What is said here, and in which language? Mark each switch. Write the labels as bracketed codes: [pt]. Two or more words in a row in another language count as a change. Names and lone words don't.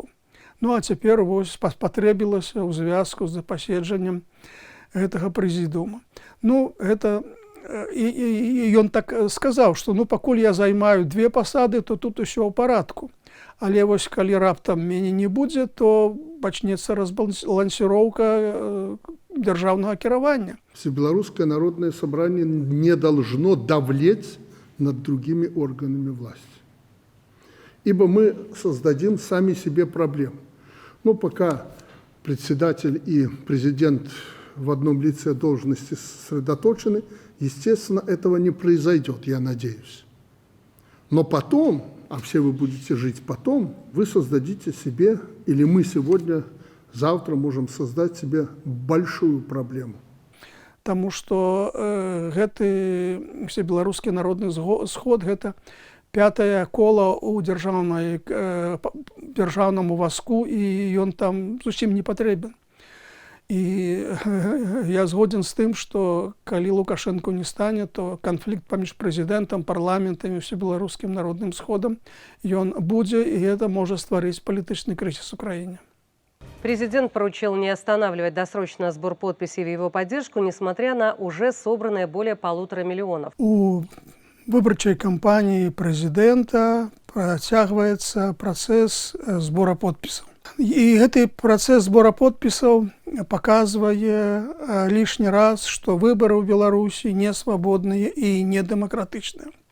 [be] Ну а цяпер вось патрэбілася ў звязку з паседжаннем гэтага прэзідыума. Ну, гэта і ён так сказаў, што ну пакуль я займаю 2 пасады, то тут усё ў парадку. Але вось калі раптам мяне не будзе, то пачнецца разбалансіроўка дзяржаўнага кіравання. [ru] Всебелорусское народное собрание не должно давлеть над другими органами власти. Ибо мы создадим сами себе проблемы. Но пока председатель и президент в одном лице должности сосредоточены, естественно, этого не произойдет, я надеюсь. Но потом, а все вы будете жить потом, вы создадите себе, или мы сегодня, завтра можем создать себе большую проблему. [be] Таму што гэты Всебеларускі народны сход, гэта 5-е кола ў дзяржаўнаму вазку, і ён там зусім не патрэбен. І я згоден з тым, што калі Лукашенко не стане, то канфлікт паміж прэзідэнтам, парламентам і Всебеларускім народным сходам ён будзе, і гэта можа стварыць палітычны крызіс у краіне. [ru] Президент поручил не останавливать досрочно сбор подписей в его поддержку, несмотря на уже собранное более 1,5 миллиона. [be] У выбарчай кампаніі прэзідэнта працягваецца працэс збора подпісаў. І гэты працэс збора подпісаў паказвае лішні раз, што выбары ў Беларусі не свабодныя і не дэмакратычныя.